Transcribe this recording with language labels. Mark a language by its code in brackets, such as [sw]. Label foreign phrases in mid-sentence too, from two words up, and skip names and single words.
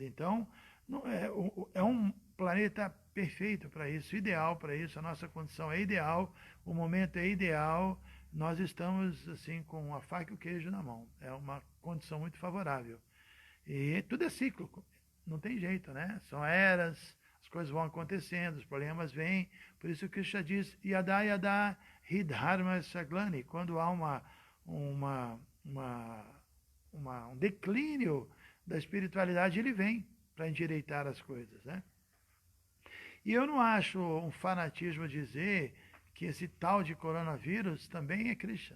[pt] Então, é um planeta perfeito para isso, ideal para isso, a nossa condição é ideal, o momento é ideal, nós estamos assim com a faca e o queijo na mão. É uma condição muito favorável. E tudo é cíclico, não tem jeito, né? São eras, as coisas vão acontecendo, os problemas vêm, por isso que Krishna diz, [sa] यदा यदा हिधर्म सग्लानि, [pt] quando há um declínio da espiritualidade, ele vem para endireitar as coisas, né? E eu não acho um fanatismo dizer que esse tal de coronavírus também é Krishna.